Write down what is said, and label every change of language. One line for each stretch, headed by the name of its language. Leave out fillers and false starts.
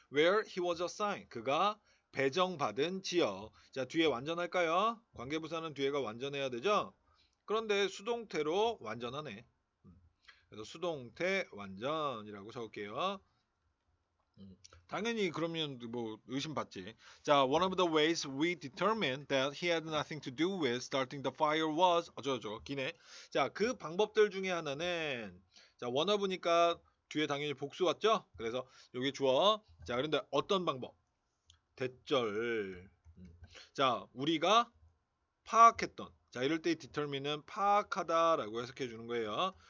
English: Where he was assigned. 그가 배정받은 지역.
Korean: 자, 뒤에 완전할까요? 관계부사는 뒤에가 완전해야 되죠? 그런데 수동태로 완전하네. 그래서 수동태 완전이라고 적을게요. 당연히 그러면 뭐 의심받지.
English: 자, one of the ways we determined that he had nothing to do with starting the fire was 어쩌죠 기네.
Korean: 자, 그 방법들 중에 하나는 자, one of니까 뒤에 당연히 복수 왔죠. 그래서 여기 주어. 자, 그런데 어떤 방법? 대절. 자, 우리가 파악했던. 자, 이럴 때 determine은 파악하다라고 해석해 주는 거예요.